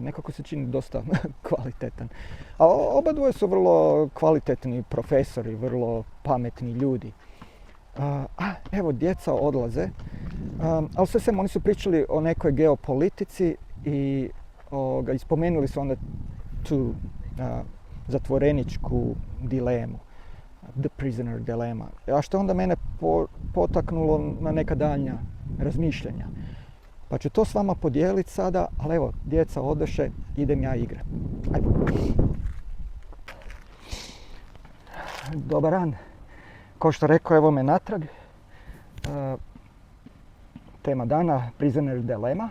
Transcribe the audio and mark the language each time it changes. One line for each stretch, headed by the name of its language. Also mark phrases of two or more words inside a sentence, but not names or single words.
Croatian: Nekako se čini dosta kvalitetan. A oba dvoje su vrlo kvalitetni profesori, vrlo pametni ljudi. Evo, djeca odlaze, ali sve sem oni su pričali o nekoj geopolitici i spomenuli su onda tu zatvoreničku dilemu,
English: the prisoner dilemma.
Croatian: A što onda mene potaknulo na neka daljnja razmišljanja. Pa ću to s vama podijeliti sada, ali evo, djeca odoše, idem ja igrat. Ajde. Dobar dan. Kao što rekao, evo me natrag. Tema dana,
English: prisoner dilemma.